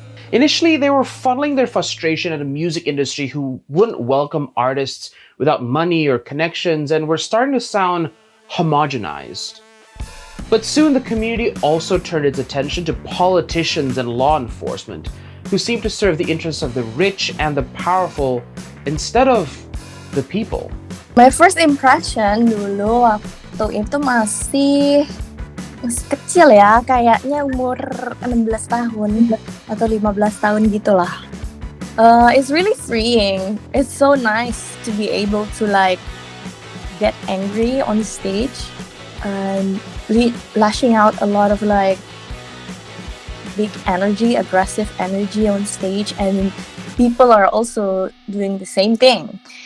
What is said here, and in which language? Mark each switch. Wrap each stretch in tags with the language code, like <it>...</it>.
<en>Initially, they were funneling their frustration at a music industry who wouldn't welcome artists without money or connections and were starting to sound homogenized. But soon the community also turned its attention to politicians and law enforcement, who seemed to serve the interests of the rich and the powerful instead of the people. My first impression</en> <id>dulu waktu itu masih kecil ya, kayaknya umur 16 tahun atau 15 tahun gitulah.</id> <en>It's really freeing. It's so nice to be able to get angry on stage and lashing out a lot of big energy, aggressive energy on stage, and people are also doing the same thing.</en>